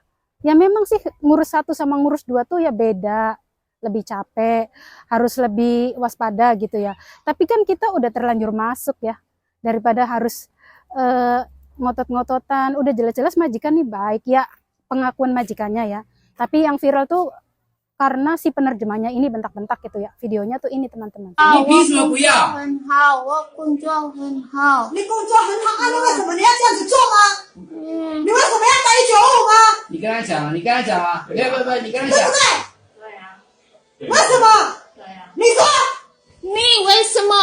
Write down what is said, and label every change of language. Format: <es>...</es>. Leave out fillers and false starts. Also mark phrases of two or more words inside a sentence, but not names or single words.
<id>Ya memang sih ngurus 1 sama ngurus 2 tuh ya beda, lebih capek, harus lebih waspada gitu ya. Tapi kan kita udah terlanjur masuk ya, daripada harus ngotot-ngototan. Udah jelas-jelas majikan nih baik ya, pengakuan majikannya ya. Tapi yang viral tuh karena si penerjemahnya ini bentak-bentak gitu ya. Videonya tuh ini teman-teman.</id> <zh>你凭什么不要？很好，我工作很好。你工作很好啊，你为什么你要这样子做吗？你为什么要打195吗？你跟他讲，你跟他讲啊！不，你跟他讲对不。对？对呀，为什么？对呀。你说你为什么？</zh>